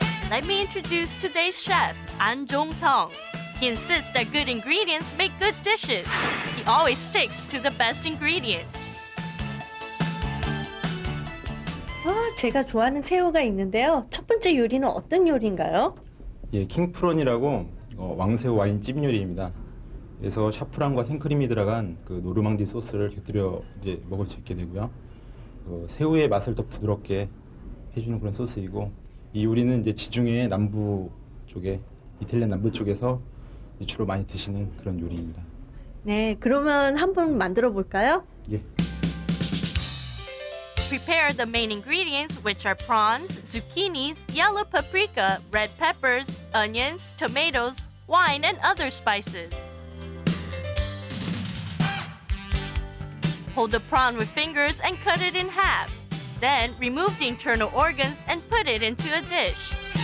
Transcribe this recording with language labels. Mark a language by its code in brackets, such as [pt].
[en] Let me introduce today's chef, An Jong-sung. He insists that good ingredients make good dishes. He always sticks to the best ingredients. [ko] 제가 좋아하는 새우가 있는데요. 첫 번째 요리는 어떤 요리인가요? 예, 킹프론이라고 왕새우 와인 찜 요리입니다. 그래서 샤프란과 생크림이 들어간 그 노르망디 소스를 곁들여 이제 먹을 수 있게 되고요. 새우의 맛을 더 부드럽게 해주는 그런 소스이고, 이 요리는 이제 지중해 남부 쪽에, 이탈리아 남부 쪽에서 주로 많이 드시는 그런 요리입니다. 네, 그러면 한번 만들어 볼까요? 예. [en] Prepare the main ingredients, which are prawns, zucchinis, yellow paprika, red peppers, onions, tomatoes, wine, and other spices. Hold the prawn with fingers and cut it in half. Then remove the internal organs and put it into a dish.